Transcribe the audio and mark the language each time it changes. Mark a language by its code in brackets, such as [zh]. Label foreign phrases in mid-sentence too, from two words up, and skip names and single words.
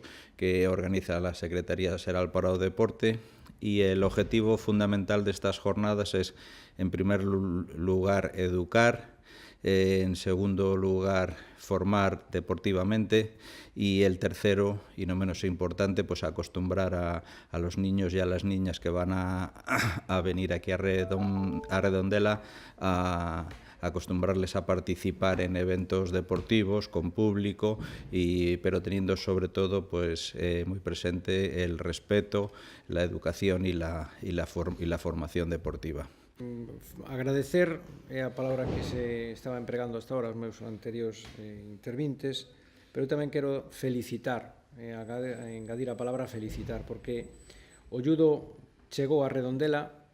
[es] que organiza la Secretaría Xeral para o Deporte, y el objetivo fundamental de estas jornadas es, en primer lugar, educar, en segundo lugar, formar deportivamente, y el tercero, y no menos importante, pues acostumbrar a los niños y a las niñas que van a venir aquí a Redondela, a acostumbrarles a participar en eventos deportivos con público, pero teniendo sobre todo pues muy presente el respeto, la educación y la formación deportiva. [gl] Agradecer é a palabra que se estaba empregando [es] hasta ahora [gl] os meus anteriores intervintes, pero tamén quero felicitar, engadir a palabra felicitar, porque o judo chegou a Redondela